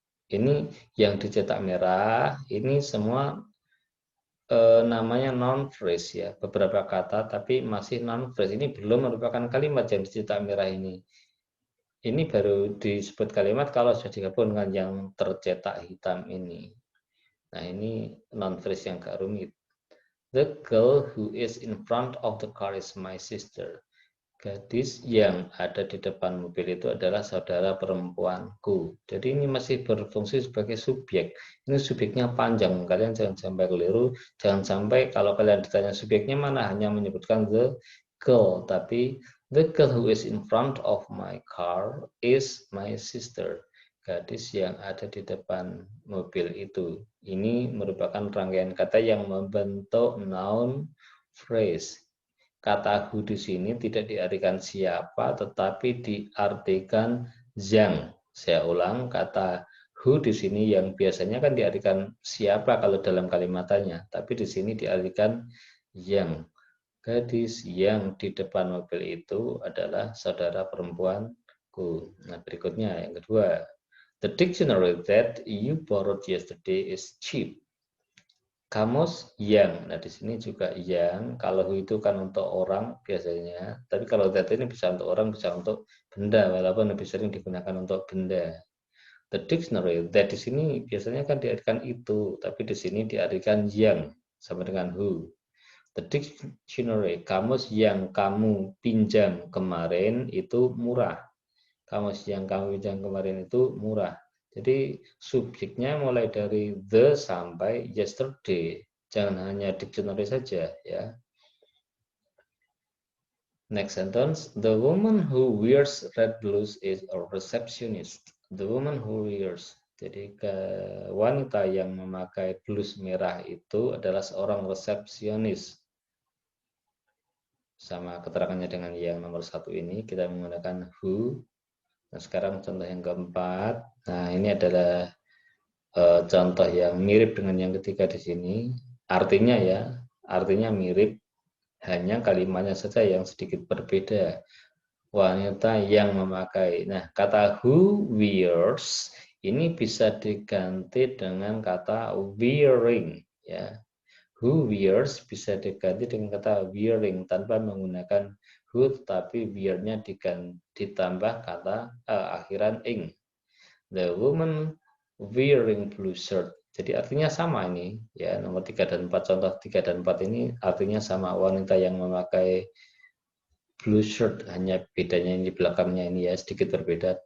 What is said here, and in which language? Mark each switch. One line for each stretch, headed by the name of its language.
Indonesian: Ini yang dicetak merah, ini semua namanya non phrase ya, beberapa kata tapi masih non phrase. Ini belum merupakan kalimat yang dicetak merah ini. Ini baru disebut kalimat kalau sudah digabung dengan yang tercetak hitam ini. Nah, ini non phrase yang agak rumit.
English: The girl who is in front of the car is my sister.
Indonesian: Gadis yang ada di depan mobil itu adalah saudara perempuanku. Jadi ini masih berfungsi sebagai subjek. Ini subjeknya panjang. Kalian jangan sampai keliru. Jangan sampai kalau kalian ditanya subjeknya mana hanya menyebutkan the girl. Tapi
English: the girl who is in front of my car is my sister.
Indonesian: Gadis yang ada di depan mobil itu. Ini merupakan rangkaian kata yang membentuk noun phrase. Kata who di sini tidak diartikan siapa, tetapi diartikan yang. Saya ulang, kata who di sini yang biasanya kan diartikan siapa kalau dalam kalimatannya, tapi di sini diartikan yang. Gadis yang di depan mobil itu adalah saudara perempuanku. Nah, berikutnya yang kedua.
English: The dictionary that you borrowed yesterday is cheap.
Indonesian: Kamus yang, nah di sini juga yang, kalau itu kan untuk orang biasanya, tapi kalau that ini bisa untuk orang, bisa untuk benda, walaupun lebih sering digunakan untuk benda.
English: The dictionary,
Indonesian: that di sini biasanya kan diartikan itu, tapi di sini diartikan yang, sama dengan who.
English: The dictionary,
Indonesian: kamus yang kamu pinjam kemarin itu murah. Kamus yang kamu pinjam kemarin itu murah. Jadi subjeknya mulai dari the sampai yesterday. Jangan hanya dictionary saja ya.
English: Next sentence, the woman who wears red blouse is a receptionist. The woman who wears.
Indonesian: Jadi wanita yang memakai blus merah itu adalah seorang resepsionis. Sama keterangannya dengan yang nomor satu ini, kita menggunakan who. Nah, sekarang contoh yang keempat. Nah, ini adalah contoh yang mirip dengan yang ketiga di sini. Artinya ya, artinya mirip, hanya kalimatnya saja yang sedikit berbeda. Wanita yang memakai. Nah, kata
English: who wears
Indonesian: ini bisa diganti dengan kata wearing ya.
English: Who wears
Indonesian: bisa diganti dengan kata wearing tanpa menggunakan who, tapi wear-nya ditambah kata akhiran ing.
English: The woman wearing blue shirt.
Indonesian: Jadi artinya sama ini ya, nomor 3 dan 4, contoh 3 dan 4 ini artinya sama, wanita yang memakai
English: blue shirt,
Indonesian: hanya bedanya ini belakangnya ini ya sedikit berbeda.